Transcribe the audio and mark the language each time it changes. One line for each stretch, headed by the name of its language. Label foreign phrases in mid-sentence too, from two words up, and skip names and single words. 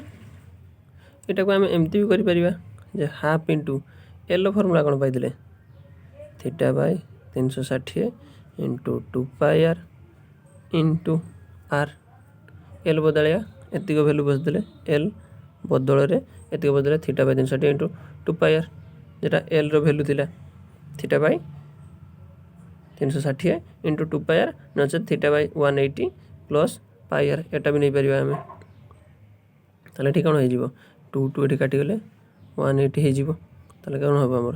Odia: ଏଟାକୁ ଆମେ ଏମିତି ବି କରିପାରିବା ଯେ
English: half into
Odia: ଏଲ୍ର ଫର୍ମୁଲା କ'ଣ ପାଇଥିଲେ?
English: θ/360 into 2πr into r.
Odia: ଏଲ୍ ବଦଳିବା, ଏତିକ ଭ୍ୟାଲୁ ବସିଦେଲେ ଏଲ୍ ବଦଳରେ ଏତିକ ବଦଳରେ θ/360 ଇଣ୍ଟୁ 2πr, যেটা ଏଲ୍ର ଭ୍ୟାଲୁ ଥିଲା θ/360 ଇଣ୍ଟୁ 2πr ନଚେତ୍ θ/180 ପ୍ଲସ୍ πr, ଏଟା ବି ନେଇପାରିବା ଆମେ। ତାହେଲେ ଏଠି କ'ଣ ହେଇଯିବ? 2 ଏଠି କାଟିଗଲେ 180 ହେଇଯିବ। ତାହେଲେ କ'ଣ ହେବ ଆମର?